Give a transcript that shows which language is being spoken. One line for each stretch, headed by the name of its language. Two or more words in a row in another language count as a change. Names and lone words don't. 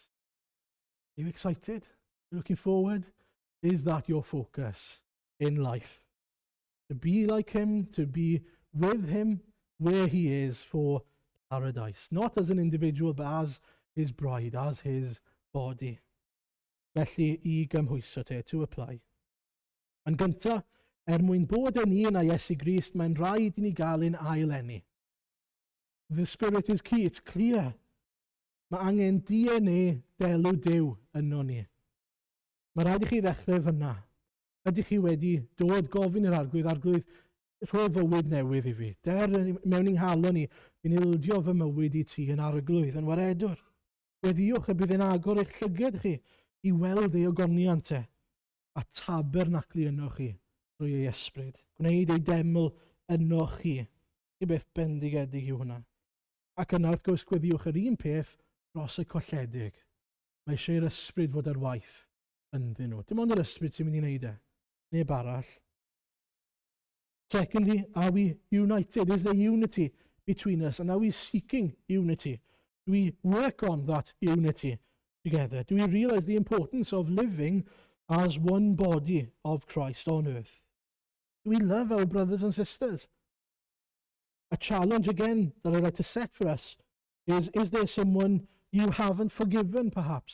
English: Are you excited? Looking forward? Is that your focus in life? To be like him, to be with him where he is for paradise. Not as an individual, but as his bride, as his body.
Welsh: Felly, I gymhwyso te,
English: to apply.
Welsh: Yn gyntaf, mwyn bod yn un â Iesu Grist, mae'n rhaid I ni gael ein aileni.
English: The Spirit is key, it's clear.
Welsh: Mae angen DNA delw Duw yno ni. Mae rhaid I chi ddechrau fyna. Ydych chi wedi dod gofyn i'r arglwydd, rho fywyd newydd I fi. Mewn i'n halon ni, fi'n ildio fy mywyd I ti yn arglwydd, yn waredwr. Weddiwch y bydd yn agor eich llyged chi I weld ei ogoniant te, a tabernaclu yno chi drwy ei ysbryd. Gwneud ei deml yno chi. I beth bendigedig I hwnna. Ac yna wrth gwrs gweddiwch yr un peth dros y colledig. Mae eisiau'r ysbryd fod ar waith ynddyn nhw. Dim ond yr ysbryd sy'n mynd I wneud e. Neb arall.
English: Secondly, are we united? Is there unity between us? And are we seeking unity? Do we work on that unity together? Do we realize the importance of living as one body of Christ on earth? Do we love our brothers and sisters? A challenge again that I'd like to set for us is there someone you haven't forgiven, perhaps?